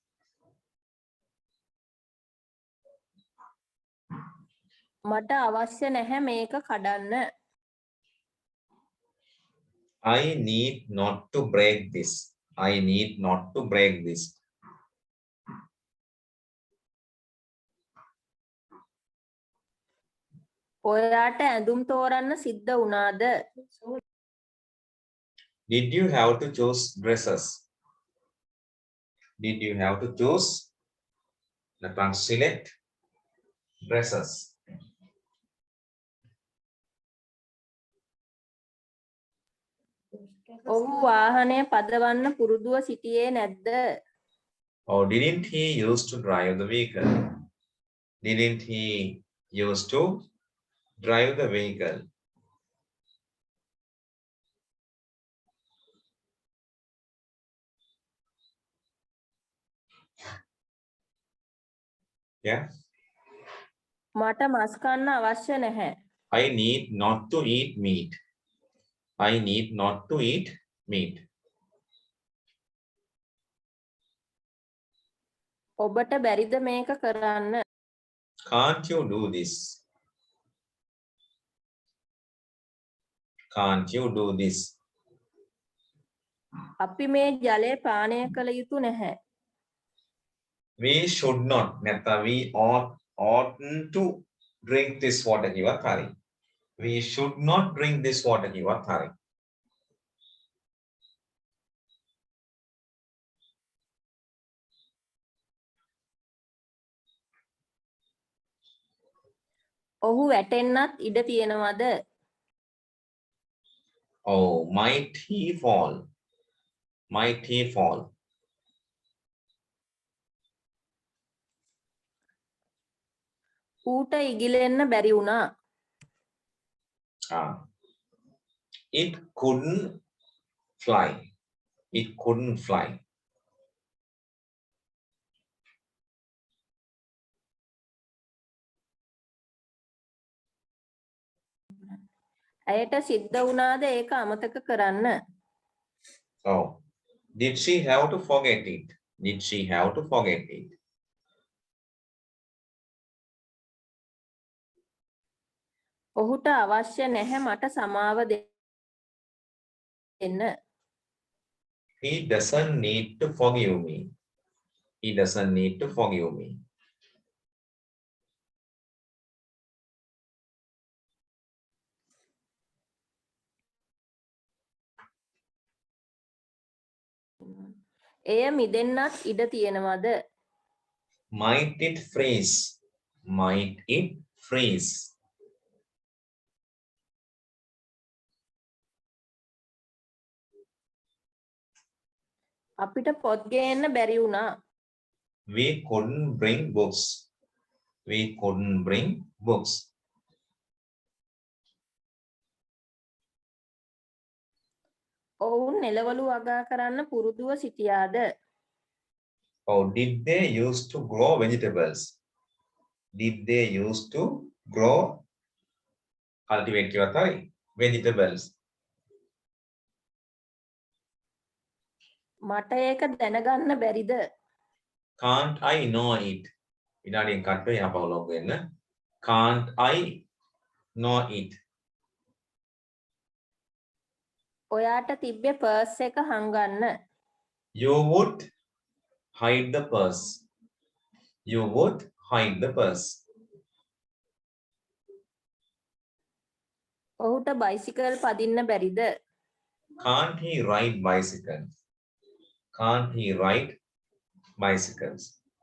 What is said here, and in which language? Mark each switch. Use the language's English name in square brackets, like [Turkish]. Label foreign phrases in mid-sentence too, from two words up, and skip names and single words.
[Sinhala] මට අවශ්‍ය නැහැ මේක කඩන්න. [English] I need not to break this. I need not to break this. [Sinhala] ඔයාට ඇඳුම් තෝරන්න සිද්ධ වුණාද? [English] Did you have to choose dresses? Did you have to choose? නැත්නම් select dresses. [Sinhala] ඔහු වාහනය පදවන්න පුරුදුව සිටියේ නැද්ද? [English] Or didn't he used to drive the vehicle? Didn't he used to drive the vehicle? Yeah. [Sinhala] මට මස් කන්න අවශ්‍ය නැහැ. [English] I need not to eat meat. I need not to eat meat. [Sinhala] ඔබට බැරිද මේක කරන්න? [English] Can't you do this? Can't you do this? [Sinhala] අපි මේ ජලය පානය කළ යුතු නැහැ. [English] We should not. නැත්නම් we oughtn't to drink this water [Sinhala] කිව්වත් හරි. [English] We should not drink this water [Sinhala] කිව්වත් හරි. ඔහු වැටෙන්නත් ඉඩ තියෙනවද? [English] Oh, might he fall? Might he fall? [Sinhala] ඌට ඉගිලෙන්න බැරි වුණා. [English] It couldn't fly. It couldn't fly. [Sinhala] ඇයට සිද්ධ වුණාද ඒක අමතක කරන්න? [English] Oh, did she have to forget it? Did she have to forget it? [Sinhala] ඔහුට අවශ්‍ය නැහැ මට සමාව දෙන්න. [English] He doesn't need to forgive me. He doesn't need to forgive me. [Sinhala] එය මිදෙන්නත් ඉඩ තියෙනවද? [English] Might it freeze? Might it freeze? [Sinhala] අපිට පොත් ගේන්න බැරි වුණා. [English] We couldn't bring books. We couldn't bring books. [Sinhala] ඔවුන් එළවලු වගා කරන්න පුරුදුව සිටියාද? [English] Or did they used to grow vegetables? Did they used to grow, cultivate [Sinhala] කිව්වත් හරි, [English] vegetables? [Sinhala] මට ඒක දැනගන්න බැරිද? [English] Can't I know it? [Sinhala] විනාඩියෙන් කට් වෙයි අපව ලොග් වෙන්න. [English] Can't I know it? [Sinhala] ඔයාට තිබ්බේ පර්ස් එක හංගන්න. [English] You would hide the purse. You would hide the purse. [Sinhala] ඔහුට බයිසිකල් පදින්න බැරිද? [English] Can't he ride bicycle? Can't he ride bicycles.